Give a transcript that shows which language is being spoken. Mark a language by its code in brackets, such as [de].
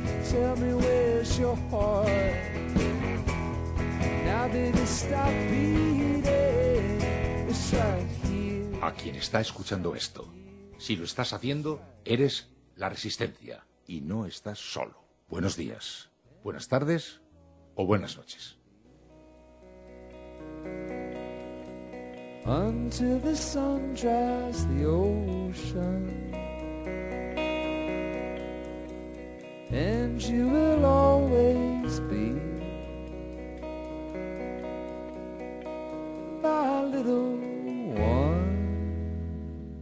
[en] Tell me where's your heart? Now that it stopped beating, it's right here. [es] A quien está escuchando esto, si lo estás haciendo, eres la resistencia y no estás solo. Buenos días, buenas tardes o buenas noches. [en] Until the sun dries the ocean, and you will always be my little one.